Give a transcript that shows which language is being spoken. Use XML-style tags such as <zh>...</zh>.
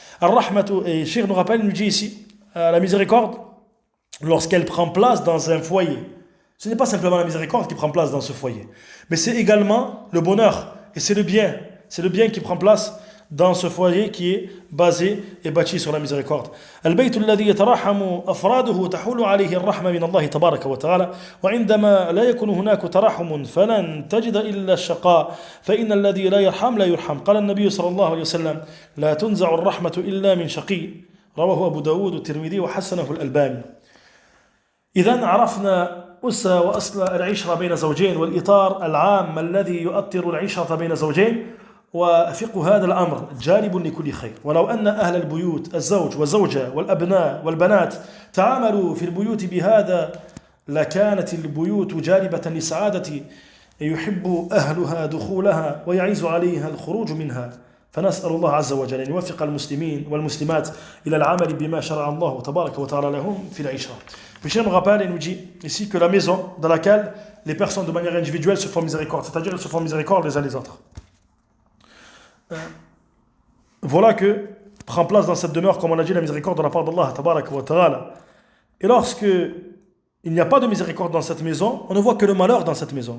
<fr>Ar-Rahmatu, et Cheikh nous rappelle, nous dit ici, la miséricorde, lorsqu'elle prend place dans un foyer. Ce n'est pas simplement la miséricorde qui prend place dans ce foyer, mais c'est également le bonheur, et c'est le bien qui prend place dans ce foyer qui est basé et bâti sur la miséricorde.</fr> <ar>البيت الذي يتراحم أفراده تحول عليه الرحمة من الله تبارك وتعالى وعندما لا يكون هناك تراحم فلن تجد إلا الشقاء فإن الذي لا يرحم لا يرحم قال النبي صلى الله عليه وسلم لا تنزع الرحمة إلا من شقي رواه أبو داود والترمذي وحسنه الألباني. إذن عرفنا أس وأصل العشرة بين زوجين والإطار العام الذي يؤطر العشرة بين زوجين وفقه هذا الأمر جالب لكل خير ولو أن أهل البيوت الزوج والزوجة والأبناء والبنات تعاملوا في البيوت بهذا لكانت البيوت جالبة لسعادة يحب أهلها دخولها ويعز عليها الخروج منها فنسأل الله عز وجل أن يوفق المسلمين والمسلمات إلى العمل بما شرع الله تبارك وتعالى لهم في العشرة.</ar> <fr>Michel nous rappelle et nous dit ici que la maison dans laquelle les personnes de manière individuelle se font miséricorde, c'est-à-dire elles se font miséricorde les uns les autres. Voilà que prend place dans cette demeure, comme on a dit, la miséricorde de la part d'Allah</fr> <ar>tabaraka wa ta'ala.</ar> <fr>Et lorsque il n'y a pas de miséricorde dans cette maison, on ne voit que le malheur dans cette maison.</fr>